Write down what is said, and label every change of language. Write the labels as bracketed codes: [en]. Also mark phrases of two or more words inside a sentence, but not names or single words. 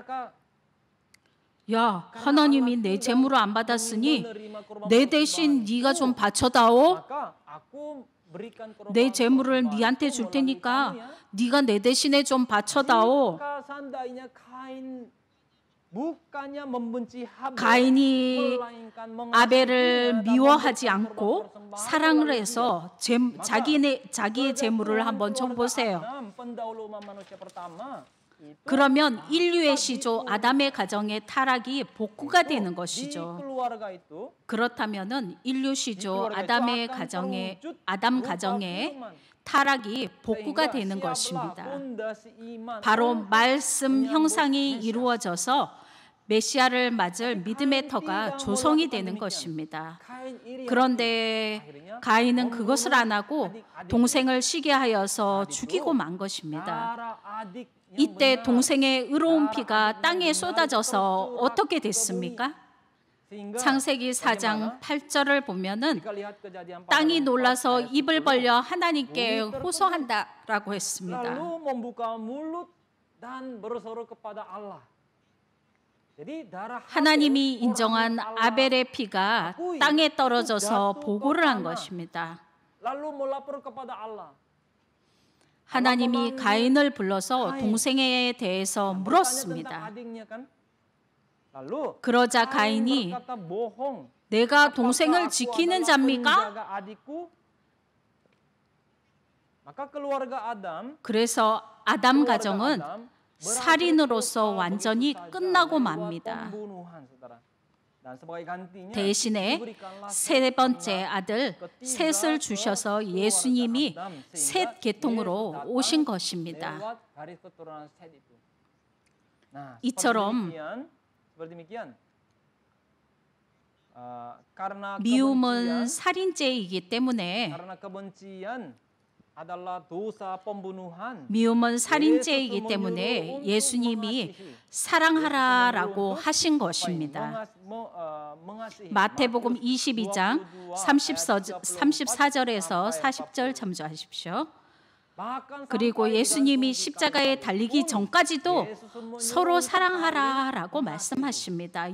[ko] 야, 하나님이 내 재물을 안 받았으니 내 대신 네가 좀 바쳐다오. 내 재물을 네한테 줄 테니까 네가 내 대신에 좀 바쳐다오. [id] bukannya membenci Habel, [ko] 가인이 [id] melainkan mengasihi [ko] 아벨을 [id] dan [ko] 미워하지 [id] memberikan [ko] 않고 [id] persembahan [ko] 사랑을 [id] kepada [ko] 해서 자기의 재물을 한번 쳐보세요. [id] pendahulu manusia pertama itu [ko] 그러면 인류의 시조 아담의 가정의 타락이 복구가 되는 [id] di [ko] 것이죠. [id] keluarga itu [ko] 그렇다면은 인류 시조 아담의 가정의 아담 가정의 타락이 복구가 되는 것입니다. 바로 말씀 형상이 이루어져서 메시아를 맞을 믿음의 터가 조성이 되는 것입니다. 그런데 가인은 그것을 안 하고 동생을 시기하여서 죽이고 만 것입니다. 이때 동생의 의로운 피가 땅에 쏟아져서 어떻게 됐습니까? 창세기 4장 8절을 보면은 땅이 놀라서 입을 벌려 하나님께 호소한다라고 했습니다. [id] lalu membuka mulut dan berseru kepada Allah. jadi darah [ko] 하나님이 인정한 아벨의 피가 땅에 떨어져서 보고를 한 것입니다. [id] lalu melapor kepada Allah. [ko] 하나님이 가인을 불러서 동생에 대해서 [id] tentang [ko] 물었습니다. [id] adiknya kan. lalu [ko] 그러자 [id] Kain [ko] 가인이 [id] berkata, bohong. [ko] 내가 [id] Apakah [ko] 동생을 [id] aku [ko] 지키는 [id] adalah [ko] 자입니까? [id] penjaga adikku? maka keluarga Adam [ko] 그래서 아담 [id] keluarga [ko] 가정은 [id] Adam [ko] 살인으로서 완전히 [id] begitu saja [ko] 끝나고 [id] lewat [ko] 맙니다. [id] pembunuhan, saudara. Dan sebagai gantinya [ko] 대신에 [id] diberikanlah [ko] 세 번째 아들 셋을 주셔서 예수님이 셋 계통으로 오신 것입니다. [id] lewat garis keturunan Set itu. Nah, [ko] 이처럼 [id] seperti demikian. Karena [ko] 미움은 [id] kebencian, [ko] 살인죄이기 때문에 [id] karena kebencian adalah dosa pembunuhan. [ko] 미움은 살인죄이기 때문에 예수님이 사랑하라라고 하신 것입니다. 마태복음 22장 34절에서 40절 참조하십시오. 그리고 예수님이 십자가에 달리기 전까지도 서로 사랑하라라고 말씀하십니다.